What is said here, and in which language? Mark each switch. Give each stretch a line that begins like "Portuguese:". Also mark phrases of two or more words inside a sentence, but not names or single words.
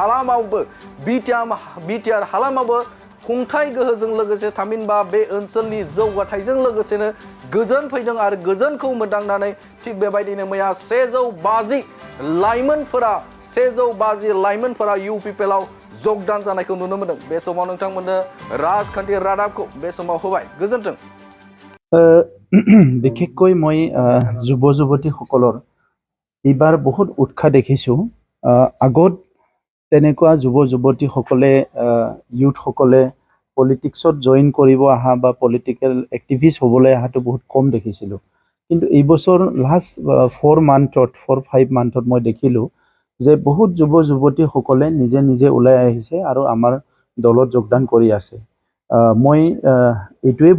Bodo: हालामावबो खुंथाय गोहोजों लोगोसे थामहिनबा बे ओनसोलनि जौगाथायजों लोगोसेनो गोजोन फैदों आरो गोजोनखौ मोनदांनानै थिग बेबायदिनो मैया 150 लाइमोनफोरा इउपिपिएलआव जगदान जानायखौ नुनो मोन्दों बे समाव नोंथांमोननो राजखान्थि रादाबखौ बे समाव होबाय गोजोन्थों
Assamese: বিশেষকৈ মই যুৱ যুৱতীসকলৰ এইবাৰ বহুত উৎসাহ দেখিছোঁ আগত তেনেকুৱা যুৱ যুৱতীসকলে ইউথসকলে পলিটিক্সত জইন কৰিব অহা বা
English: political activist
Assamese: হ'বলৈ অহাটো বহুত কম দেখিছিলোঁ কিন্তু এই বছৰ লাষ্ট 4-5 মান্থত মই দেখিলোঁ যে বহুত যুৱ যুৱতীসকলে নিজে ওলাই আহিছে আৰু আমাৰ দলত যোগদান কৰি আছে মই এইটোৱে